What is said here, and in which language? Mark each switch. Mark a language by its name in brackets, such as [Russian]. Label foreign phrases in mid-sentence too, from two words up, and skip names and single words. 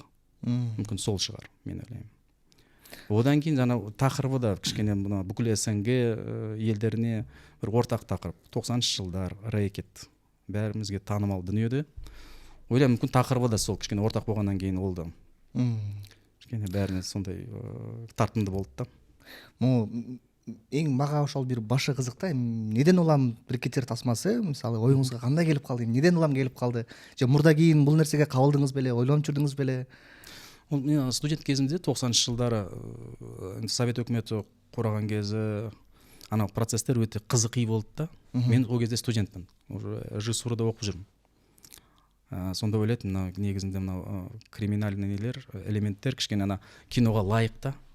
[Kazakh] Мүмкін сол шығар, мен ойлаймын. Одан кейін жаңа тақырыбы да кішкене мына бүкіл СНГ елдеріне бір ортақ тақырып. 90-шы жылдар рэкет бәрімізге танымал дүниеде. Ойлаймын, мүмкін тақырыбы да сол кішкене ортақ болғаннан кейін ол да кішкене бәріне сондай тартымды болды да. [Kyrgyz] Ең маға ошол бир башы кызык да, неден улам рэкетер тасмасы мисалы оюңузга кандай келип калды, неден улам келип калды, же мурда кийин бул нерсеге кабылдыңыз беле, ойлонуп жүрдүңүз беле? [Kazakh] Мен студент кезімде 90-шы жылдары Совет өкіметі құраған кезі анау процесстер өте қызықи болды да. Мен ол кезде студентпін, режиссурада оқып жүрмін. Сонда ойлайтын, негізінде мынау криминальный элементтер кішкене ана киноға лайық та.